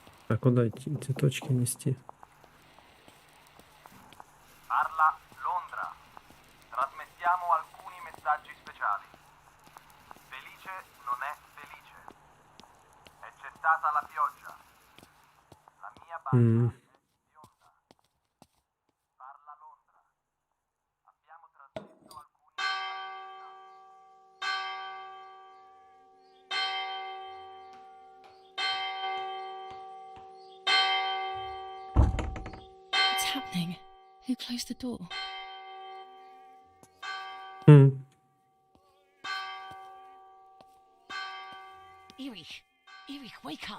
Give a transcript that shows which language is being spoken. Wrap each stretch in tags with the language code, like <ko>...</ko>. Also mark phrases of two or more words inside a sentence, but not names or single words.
<ru>А куда эти цветочки нести?</ru> <it>Parla Londra. Trasmettiamo alcuni messaggi speciali. Felice non è felice. È cessata la pioggia. La mia barca è bionda. Parla Londra. Abbiamo trasmesso alcuni messaggi speciali.</it> <en>What's happening? Who closed the door? Erich, wake up.</en>